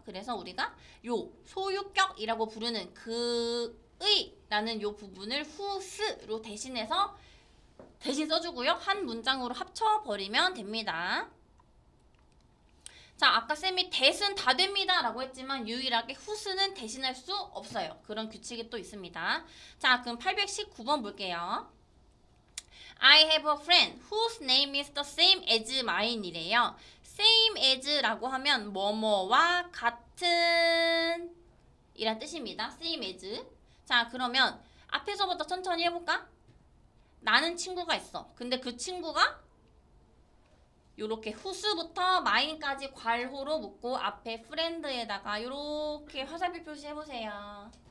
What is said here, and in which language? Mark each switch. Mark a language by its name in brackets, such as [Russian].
[Korean] 그래서 우리가 요 소유격이라고 부르는 그의 라는 요 부분을 whose로 대신 써주고요. 한 문장으로 합쳐버리면 됩니다. 자, 아까 쌤이 대신 다 됩니다 라고 했지만 유일하게 whose는 대신할 수 없어요. 그런 규칙이 또 있습니다. 자, 그럼 819번 볼게요. [English] I have a friend whose name is the same as mine 이래요. [Korean] same as라고 하면 뭐뭐와 같은 이란 뜻입니다. [English] same as. [Korean] 자, 그러면 앞에서부터 천천히 해볼까? 나는 친구가 있어. 근데 그 친구가 요렇게 whose부터 mine까지 괄호로 묶고 앞에 friend에다가 요렇게 화살표 표시해보세요.